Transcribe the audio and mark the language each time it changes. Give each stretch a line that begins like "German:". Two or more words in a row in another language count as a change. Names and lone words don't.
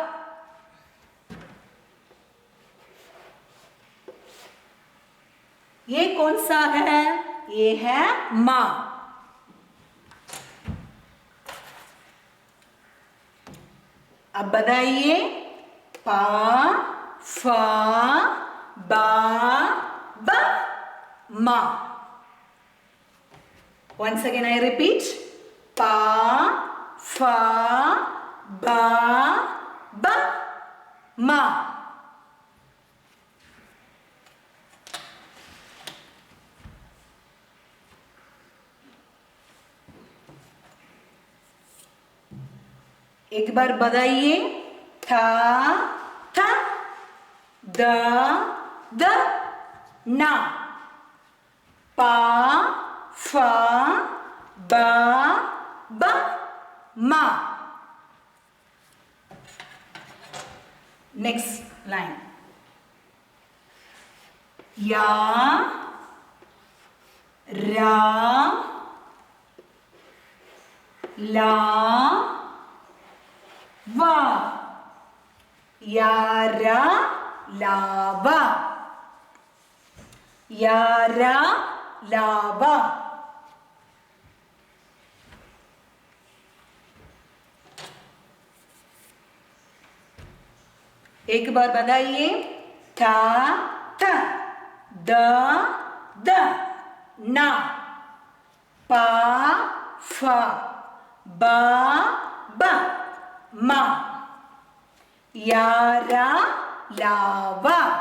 Hindi: ये कौन सा है? ये है मां। अब बताइए। पा फा बा ब मा।
English: Once again I repeat.
Hindi: पा फा बा ब मा। एक बार बताइए। था था। द द। ना। पा फा बा ब मा।
English: Next line.
Hindi: या रा ला वा यारा लावा यारा लावा। एक बार बताइए। था थ द द ना पा फा बा ब मा यारा लावा।